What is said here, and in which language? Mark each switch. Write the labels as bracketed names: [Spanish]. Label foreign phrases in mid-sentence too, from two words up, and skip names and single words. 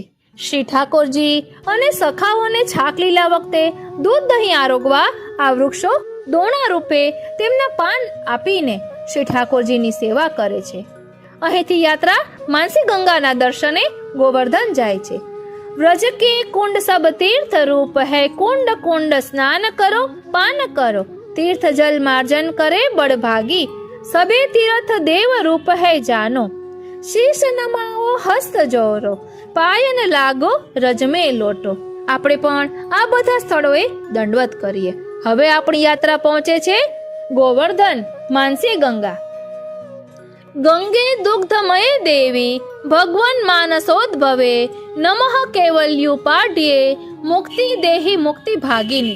[Gujarati] શ્રી ઠાકોરજી અને સખાઓને છાક લીલા વખતે દૂધ દહીં આરોગવા આ વૃક્ષો દોણા રૂપે તેમના પાન આપીને શ્રી ઠાકોરજીની સેવા કરે છે। અહીંથી યાત્રા માનસી ગંગાના દર્શને ગોવર્ધન જાય છે। [Braj] व्रज के कुंड सब तीर्थ रूप है, कुंड कुंड स्नान करो पान करो, तीर्थ जल मार्जन करे बड़भागी, सबे तीर्थ देव रूप है जानो, शीश नमाओ हस्त जोरो, पायन लागो रज में लोटो। [Gujarati] આપણે પણ આ બધા સ્થળોએ દંડવત કરીએ। હવે આપણી યાત્રા પહોંચે છે ગોવર્ધન માનસી ગંગા। [Sanskrit] गंगे दुग्धमय देवी भगवान मानसोद्भवे, नमः केवल्यु पाढ्ये मुक्ति देही मुक्ति भागीनी।